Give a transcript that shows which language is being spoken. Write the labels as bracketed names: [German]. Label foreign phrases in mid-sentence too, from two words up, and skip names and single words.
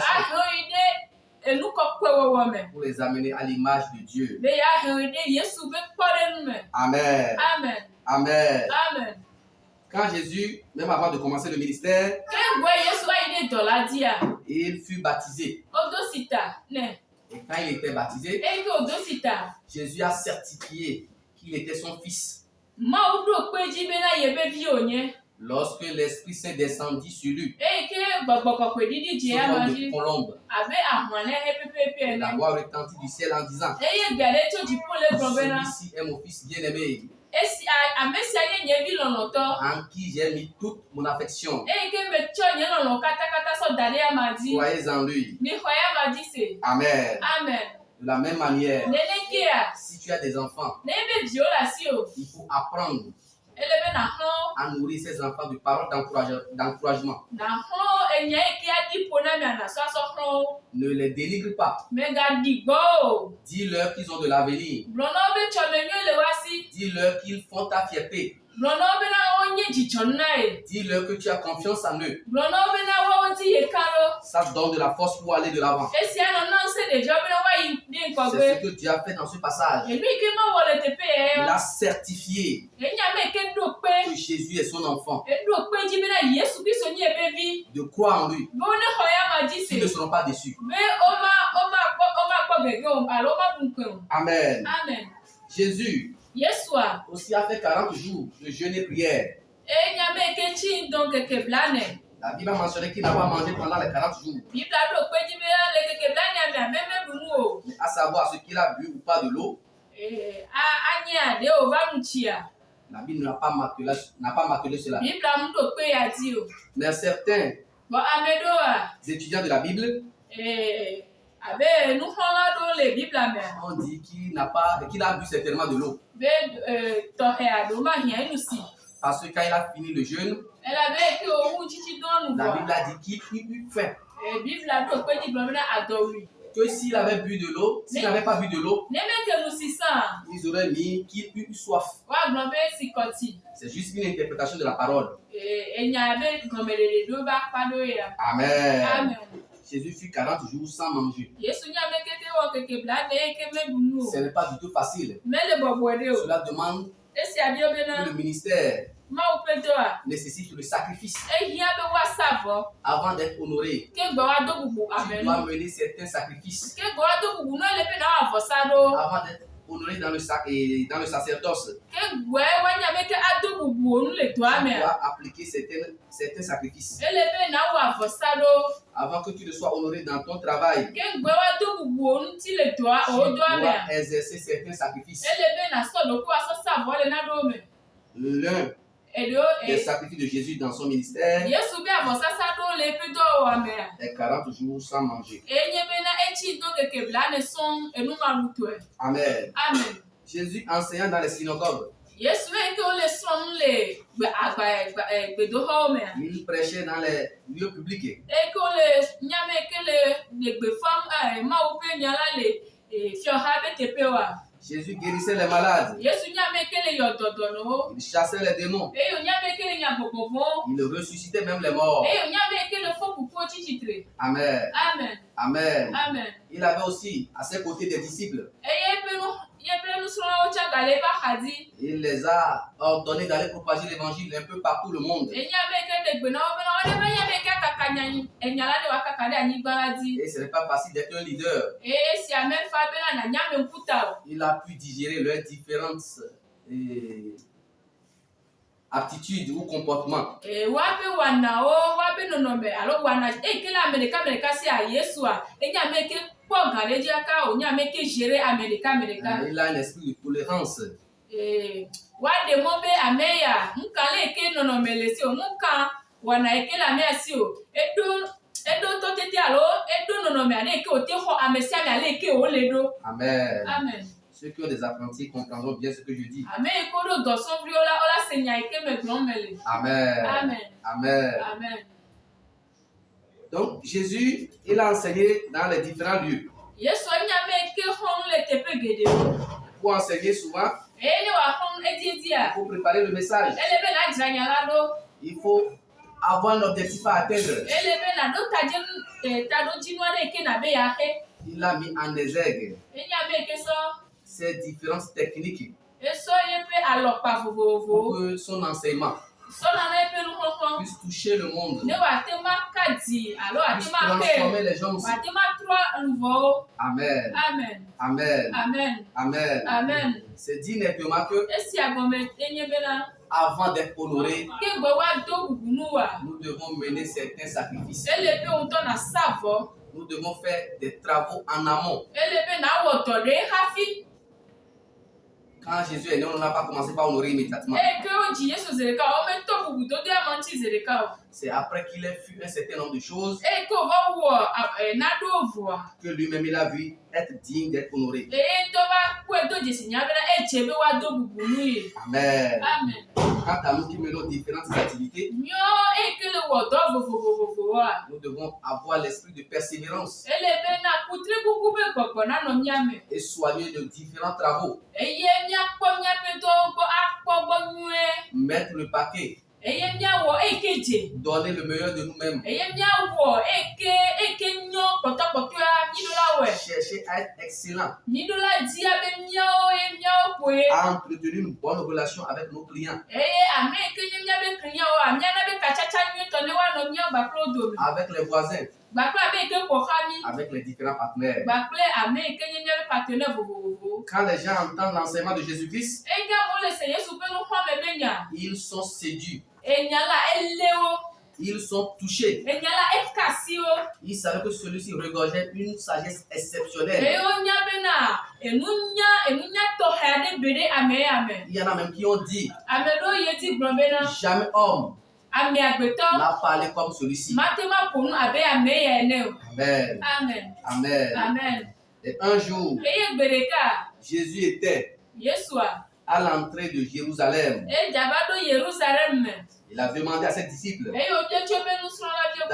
[Ewe] Ahe wo yi ɖe enu kɔkɔe wɔwɔ me. [French] pour les amener à l'image de Dieu. [Ewe] Be yeahe wo yi ɖe Yesu ƒe kpɔɖenu me. Amen. Amen. Amen. Amen. [French] Quand Jésus, même avant de commencer le ministère, [Ewe] Ke gbɔe Yesu ayi ɖe dɔ la dzia, [French] il fut baptisé. [Ewe] wodo sita ne. [French] Et quand il était baptisé, [Ewe] Eyi ke wodo sita, [French] Jésus a certifié qu'il était son fils. [Ewe] Mawu ɖo kpe dzi bena yebe vi wònye. [French] Lorsque l'Esprit Saint descendit sur lui, [Ewe] Eyi ke gbɔgbɔ kɔkɔe ɖiɖi dzi [French] sous [Ewe] ama [French] forme [Ewe] dzi [French] de colombe, [Ewe] abe ahɔnɛ he pepepe [French] et la [Ewe] ene. [French] voix retentit du ciel en disant, [Ewe] Eye gbe aɖe tso dziƒo le gblɔ bena [French] celui-ci est mon fils bien-aimé, [Ewe] ame sia nye nye vi lɔlɔ̃tɔ. [French] en qui j'ai mis toute mon affection. [Ewe] Eyi ke metsɔ nye lɔlɔ̃ katakata sɔ da ɖe ama dzi. [French] Soyez en lui. [Ewe] Mixɔ ya ama dzi se. Amen. Amen. [French] De la même manière, [Ewe] Nenekea, [French] si tu as des enfants, [Ewe] ne ebe viwo le asi o, [French] il faut apprendre [Ewe] ele be naxlõ [French] à nourrir ses enfants de paroles d'encouragement. [Ewe] naxlõ enya yi ke aɖi ƒo na mia nasɔ asɔ xlõ wo. [French] Ne les dénigre pas. [Ewe] Megaɖi gbɔ o. [French] Dis-leur qu'ils ont de l'avenir. [Ewe] Gblɔ na wo be tsɔmenyoe le woasi. [French] Dis-leur qu'ils font ta fierté. [Ewe] Gblɔ na wo bena wonye dzidzɔnu na ye. [French] Dis-leur que tu as confiance en eux. [Ewe] Gblɔ na wo bena woawo ŋuti ye ka ɖo. [French] Ça te donne de la force pour aller de l'avant. [Ewe] Esia nɔ na ŋusẽ ɖeviawo bena woayi ɖe [French] C'est [Ewe] ŋgɔgbe. [French] ce que Dieu a fait dans ce passage. [Ewe] Enu yi ke mawɔ le teƒe [French] Il [Ewe] ya, [French] a certifié [Ewe] enye ame yi ke ɖo [French] que [Ewe] kpe. [French] Jésus est son enfant. [Ewe] Eɖo kpe dzi bena Yesu Kristo nye ebe vi. [French] De croire en lui. [Ewe] Be wonexɔ ya ma dzi [French] Ils ne [Ewe] se. [French] seront pas déçus. [Ewe] Be womakpɔ gege o alo womaɖu ŋukpe o. Amen. Amen. [French] Jésus [Ewe] Yesua, [French] aussi a fait 40 jours de jeûne et prière. [Ewe] enye ame yi ke tsi ŋdɔ keke blane. [French] La Bible a mentionné qu'il n'a pas mangé pendant les 40 jours. [Ewe] Bibla ɖo kpe dzi bena le keke blane mea meme ɖu nu o. [French] Mais à savoir ce qu'il a bu ou pas de l'eau, [Ewe] Anya ɖe wòva nu tsia. [French] la Bible n'a pas martelé cela. [Ewe] Bibla mu ɖo kpe ya dzi o. [French] Mais certains [Ewe] Bon, ame ɖoa, [French] étudiants de la Bible [Ewe] abe nuxlɔla ɖewo le Bibla mea, [French] ont dit qu'il a bu certainement de l'eau. [Ewe] be tɔxɛ aɖewo ma hiã enu si. [French] Parce que quand il a fini le jeûne, [Ewe] Elabe ke wowu tsitsi dɔ nu [French] la Bible [Ewe] vɔa, [French] a dit qu'il eut faim. [Ewe] Bibla ɖo kpe dzi gblɔ bena adɔwui. [French] Que s'il avait bu de l'eau, s'il n'avait pas bu de l'eau, [Ewe] Ne meke nu si sã, [French] ils auraient mis qu'il eut soif. [Ewe] woagblɔ be si kɔti. [French] C'est juste une interprétation de la parole. [Ewe] Enya be gɔmeɖeɖe ɖo ba kpa ɖo ya. Amen. Amen. [French] Jésus fut 40 jours sans manger. [Ewe] Yesu nye ame keke wɔ keke blane yi ke meɖu nu [French] Ce [Ewe] o. [French] n'est pas du tout facile. [Ewe] Mele bɔbɔe ɖe o. [French] Cela demande [Ewe] Esia biɔ [French] que [Ewe] bena [French] le ministère [Ewe] Mawu ƒe dɔ a, [French] nécessite le sacrifice. [Ewe] ehia be woasa vɔ. [French] Avant d'être honoré, [Ewe] Ke gbe woado bubu [French] tu [Ewe] ame [French] dois [Ewe] nu. [French] mener certains sacrifices. [Ewe] Ke gbe woado bubu nu ele be na wɔ avɔsa ɖo. [French] Avant d'être honoré dans le sacerdoce, [Ewe] Ke gbe woanya be ke ado bubu nu le dɔa [French] tu [Ewe] mea. [French] dois appliquer certains sacrifices. [Ewe] Ele be na wɔ avɔsa ɖo. [French] Avant que tu ne sois honoré dans ton travail, [Ewe] Ke gbe woado bubu ŋuti le dɔa [French] tu [Ewe] o dɔa [French] dois [Ewe] mea. [French] exercer certains sacrifices. [Ewe] Ele be na sɔ ɖoko asɔ sa vɔ le naɖewo me. [French] L'un [Ewe] Eɖewo [French] des sacrifices de Jésus dans son ministère [Ewe] Yesu be avɔsasa ɖewo le eƒe dɔwɔwɔmea. [French] est 40 jours sans manger. [Ewe] Enye bena etsi do keke bla ne sɔŋ enumamutɔe. Amen. Amen. [French] Jésus enseignant dans les synagogues, [Ewe] Yesu be ke wole srɔ̃m le gbedoxɔwo mea. [French] il prêchait dans les lieux publics. [Ewe] Eke wole nyame ke le gbe fam Mawu ƒe nya la le fiɔha be teƒewoa. [French] Jésus guérissait les malades, [Ewe] Yesu nyame ke le yɔ dɔdɔnɔwo. [French] il chassait les démons, [Ewe] Eye wònyame ke le nya vovovowo. [French] il ressuscitait même les morts. [Ewe] Eye wònyame ke le fɔ kukuwo tsi tsitre. Amen. Amen. Amen. Amen. [French] Il avait aussi à ses côtés des disciples. [Ewe] Eye eƒe nusrɔ̃lawo tsa ga le eƒe axadzi. [French] Il les a ordonnés d'aller propager l'évangile un peu partout le monde. [Ewe] Enyame ke ɖe gbe na wo bena woɖe be nyame ke akaka enya la ne woakaka ɖe anyigba la dzi. [French] Et ce n'est pas facile d'être un leader. [Ewe] Eye esia mefa bena nànyame ŋkuta o. [French] Il a pu digérer leurs différentes aptitudes ou comportements. [Ewe] Woaƒe wɔnawo, woaƒe nɔnɔme alo wɔna eyi ke le ame ɖeka sia Yesua, enyame ke kpɔ gã ɖe dzi aka o, nyame ke gere ame ɖeka. Il a un esprit de tolérance. Woaɖe mɔ be ame ya, ŋka le yi ke nɔnɔme le si o, ŋka wɔna yi ke le amea si o. Eɖo tɔtete alo eɖo nɔnɔme aɖe yi ke wòte xɔ ame sia ame ale yi ke wòle ɖo. Amen. Amen. [French] Ceux qui ont des apprentis comprendront bien ce que je dis. [Ewe] Ame yi ke ɖo dɔsɔ̃viwo la, wola se nya yi ke me gblɔm me le. Amen. Amen. Amen. Amen. [French] Donc Jésus, il a enseigné dans les différents lieux. [Ewe] Yesu nyame ke xɔm le teƒe geɖewo. [French] Pour enseigner souvent, [Ewe] Eye ne wòaxɔm ediedzia, [French] il faut préparer le message. [Ewe] ele be nadzra nya la ɖo. [French] Il faut avoir un objectif à atteindre. [Ewe] Ele be naɖo taɖodzinu aɖe yi ke nabe yeaxe. [French] Il a mis en exergue [Ewe] Enyame ke sɔ [French] ces différentes techniques [Ewe] esɔ yeƒe alɔkpa [French] pour [Ewe] vovovowo. [French] que son enseignement [Ewe] Sɔna na yeƒe nuxɔxɔ. [French] puisse toucher le monde, [Ewe] Ne wòate ma ka dzi alo [French] puisse [Ewe] wòate ma [French] transformer [Ewe] xe, [French] les gens aussi. [Ewe] wòate ma trɔ luvɔwo. Amen. Amen. Amen. Amen. Amen. Amen. [French] C'est dit nettement que [Ewe] Esia gɔme enye bena [French] avant d'être honoré, [Ewe] ke gbe woado bubu nu wa, [French] nous devons mener certains sacrifices. [Ewe] ele be ŋutɔ nasa vɔ. [French] Nous devons faire des travaux en amont. [Ewe] Ele be nawɔ dɔ ɖe hafi. [French] Quand Jésus est né, on n'a pas commencé par honorer immédiatement. [Ewe] Eye ke wodzi Yesu zi ɖeka, wometɔ bubu dodo ama ŋuti zi ɖeka o. [French] C'est après qu'il ait vu un certain nombre de choses [Ewe] Eye ke wòva wɔ naɖewo vɔa, [French] que lui-même il a vu être digne d'être honoré. [Ewe] eye ŋutɔ va kpɔe do dzesi nya bena edze be woado bubu nu ye. Amen. Amen. [French] Quant à nous qui menons différentes activités, [Ewe] Nyɔ eye ke le wɔ dɔ vovovovovoa, [French] nous devons avoir l'esprit de persévérance [Ewe] ele be na kutri kuku be gbɔgbɔ nanɔ miame. [French] et soigner de différents travaux. [Ewe] Eye míakpɔ míaƒe dɔwo gbɔ akpɔ gbɔ nyuie. [French] Mettre le paquet, [Ewe] Eye míawɔ eye ke dze. [French] donner le meilleur de nous-mêmes, [Ewe] Eye míawɔ eye ke nyɔ kpɔtɔkpɔtɔa míɖola wɔe. [French] chercher à être excellent, [Ewe] Míɖola dia be míawo ye míawo koe. [French] à entretenir une bonne relation avec nos clients, [Ewe] Eye ame yi ke nye míabe kliyawo, amiana be katsatsa nyuietɔ ne woanɔ mía gbaklo dome. [French] avec les voisins, [Ewe] Gbaklo ame yi ke ƒoxla mí. [French] avec les différents partenaires. [Ewe] Gbakple ame yi ke nye míabe partenaire vovovowo. [French] Quand les gens entendent l'enseignement de Jésus-Christ, [Ewe] Eye amewo le se Yesu ƒe nuxɔme be nya. [French] ils sont séduits, [Ewe] Enya la ele wo. [French] ils sont touchés. [Ewe] Enya la eka si wo. [French] Ils savaient que celui-ci regorgeait une sagesse exceptionnelle. [Ewe] Eye wonya bena enunya tɔxɛ aɖe be ɖe ame ya me. [French] Il y en a même qui ont dit, [Ewe] Ame ɖewo yi edzi gblɔ bena [French] jamais homme [Ewe] ame agbetɔ [French] n'a parlé comme celui-ci. [Ewe] mate ma ƒo nu abe ame ya ene o. Amen. Amen. Amen. Amen. [French] Et un jour, [Ewe] Eye gbe ɖeka [French] Jésus était [Ewe] Yesua [French] à l'entrée de Jérusalem. [Ewe] edza va ɖo Yerusalem me. [French] Il a demandé à ses disciples [Ewe] Eye wòbia tso be nusrɔ̃laviwo